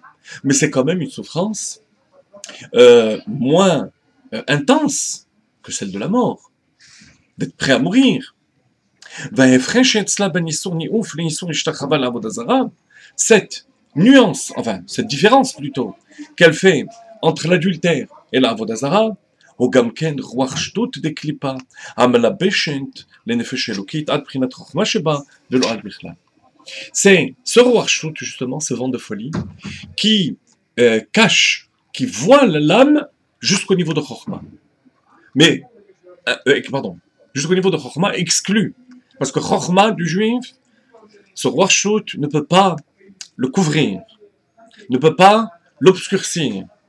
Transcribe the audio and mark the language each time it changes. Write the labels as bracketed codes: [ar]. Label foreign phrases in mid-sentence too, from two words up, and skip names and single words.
[fr] Mais c'est quand même une souffrance moins intense que celle de la mort, d'être prêt à mourir. Cette nuance, enfin cette différence plutôt, qu'elle fait entre l'adultère et la [he] עבודה זרה, הוא גם כן רוח שטות דקליפה, המלבשת לנפש אלוקית עד בחינת חוכמה שבה ולא עד בכלל. [fr] C'est ce roi Shtut, justement, ce vent de folie, qui cache, qui voile l'âme jusqu'au niveau de Chokhmah. Mais, pardon, jusqu'au niveau de Chokhmah exclu. Parce que Chokhmah du juif, ce roi Shoot ne peut pas le couvrir, ne peut pas l'obscurcir.